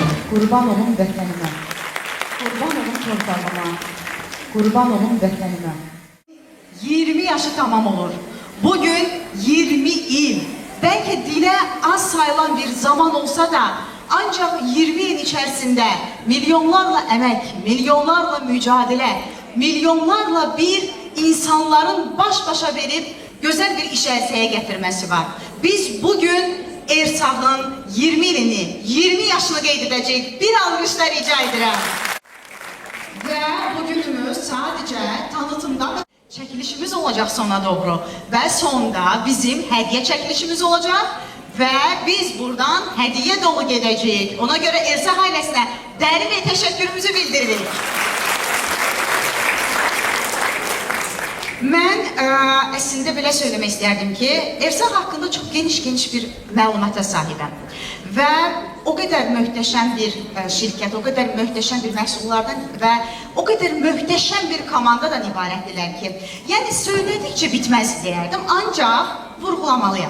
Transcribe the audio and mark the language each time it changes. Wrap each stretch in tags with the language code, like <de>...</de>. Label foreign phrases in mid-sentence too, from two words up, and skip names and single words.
<az>Qurban olum vətənimə, qurban olum torpağıma, qurban olum vətənimə. 20 yaşı tamam olur. Bugün 20 il.</az> <tr>Belki dile az sayılan bir zaman olsa da ancak 20 yıl içerisinde milyonlarla emek, milyonlarla mücadele, milyonlarla bir insanların baş başa verip güzel bir iş əlsəyə getirmesi var.</tr> <az>Biz bugün Ersağ'ın 20 ilini, 20 yaşını qeyd edəcəyik. Bir alqışlar rica edirəm.</az> <tr>Ve bugünümüz sadece tanıtımdan çekilişimiz olacak sona doğru. Ve sonda bizim hediye çekilişimiz olacak.</tr> <az>Ve biz buradan hediye dolu gedəcəyik. Ona göre Ersağ ailesine dərin ve teşekkürümüzü bildiririk. Mən əslində belə söyləmək istərdim ki, Ersağ haqqında çox geniş bir məlumata sahibəm. Və o qədər möhtəşəm bir şirkət, o qədər möhtəşəm bir məhsullardan və o qədər möhtəşəm bir komandadan ibarətdirlər ki, yəni söylədikcə bitməz deyərdim, ancaq vurğulamalıyam.</az>